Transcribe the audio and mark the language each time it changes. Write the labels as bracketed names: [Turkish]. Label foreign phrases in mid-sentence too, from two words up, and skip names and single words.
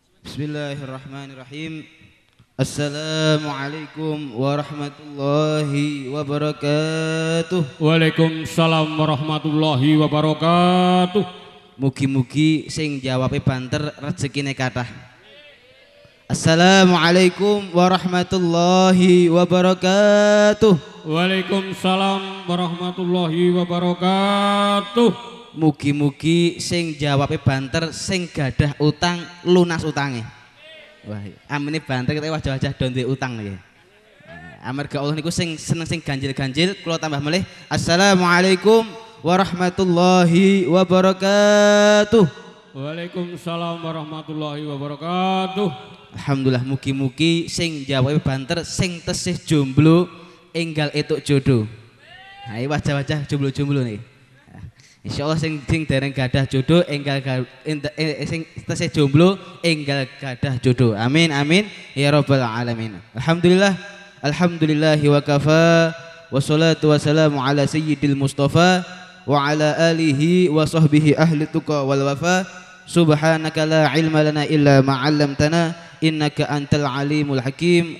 [Arabic] بسم الله الرحمن الرحيم. السلام عليكم ورحمة الله وبركاته. وعليكم السلام ورحمة الله وبركاته. [Javanese] Mugi-mugi sing jawabe banter rezekine kathah. [Arabic] السلام عليكم ورحمة الله وبركاته. وعليكم السلام ورحمة الله وبركاته. [Javanese] Mugi-mugi sing jawabe banter sing gadah utang lunas utange. Wah, amene banter kita wajah-wajah do duwe utang niki. Amarga Allah niku sing seneng sing ganjil-ganjil, kula tambah melih. [Arabic] السلام عليكم ورحمة الله وبركاته. وعليكم السلام ورحمة الله وبركاته. [Javanese] Alhamdulillah, mugi-mugi sing jawabe banter sing tesih jomblo enggal etuk jodoh. Ha iki wajah-wajah jomblo-jomblo niki. Insyaallah sing dereng gadah jodoh enggal sing tesih jomblo enggal gadah jodoh. [Arabic] آمين آمين يا رب العالمين. الحمد لله، الحمد لله وكفى، والصلاة والسلام على سيد المصطفى وعلى آله وصحبه أهل التقى والوفا. سبحانك لا علم لنا إلا ما علمتنا إنك أنت العليم الحكيم.